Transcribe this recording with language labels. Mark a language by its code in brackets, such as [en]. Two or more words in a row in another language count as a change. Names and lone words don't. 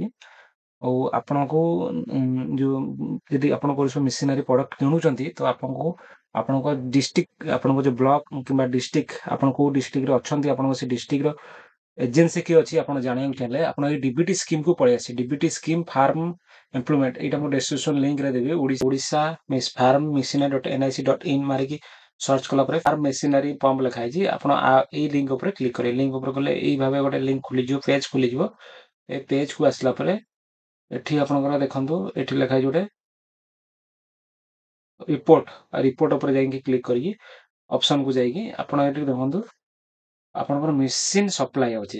[or] ଆଉ ଆପଣଙ୍କୁ ଯେଉଁ ଯଦି ଆପଣ କୌଣସି [en] machinery product [or] କିଣୁଛନ୍ତି ତ ଆପଣଙ୍କୁ ଆପଣଙ୍କ ଡିଷ୍ଟ୍ରିକ୍ଟ, ଆପଣଙ୍କ ଯେଉଁ ବ୍ଲକ କିମ୍ବା ଡିଷ୍ଟ୍ରିକ୍ଟ, ଆପଣ କୋଉ ଡିଷ୍ଟ୍ରିକ୍ଟରେ ଅଛନ୍ତି, ଆପଣଙ୍କ ସେ ଡିଷ୍ଟ୍ରିକ୍ଟର ଏଜେନ୍ସି କିଏ ଅଛି ଆପଣ ଜାଣିବାକୁ ଚାହିଁଲେ ଆପଣ ଏଇ [en] DBT schemeକୁ [or] ପଳେଇ ଆସିବେ। [en] DBT scheme farm employment, [or] ଏଇଟା ମୁଁ [en] description linkରେ [or] ଦେବି। ଓଡ଼ିଶା ଫାର୍ମ machinery.nic.in ମାରିକି ସର୍ଚ୍ଚ କଲା ପରେ [en] farm machinery pump [or] ଲେଖା ହେଇଛି। ଆପଣ ଏଇ ଲିଙ୍କ ଉପରେ କ୍ଲିକ୍ କରିବେ। ଲିଙ୍କ ଉପରେ ଗଲେ ଏଇ ଭାବେ ଗୋଟେ ଲିଙ୍କ ଖୋଲିଯିବ, ପେଜ୍ ଖୋଲିଯିବ। ଏ ପେଜ୍କୁ ଆସିଲା ପରେ ଏଠି ଆପଣଙ୍କର ଦେଖନ୍ତୁ, ଏଠି ଲେଖା ହେଇଛି ଗୋଟେ ରିପୋର୍ଟ ଉପରେ ଯାଇକି କ୍ଲିକ୍ କରିକି ଅପସନକୁ ଯାଇକି ଆପଣ ଏଠି ଦେଖନ୍ତୁ, ଆପଣଙ୍କର [en] machine supply [or] ଅଛି।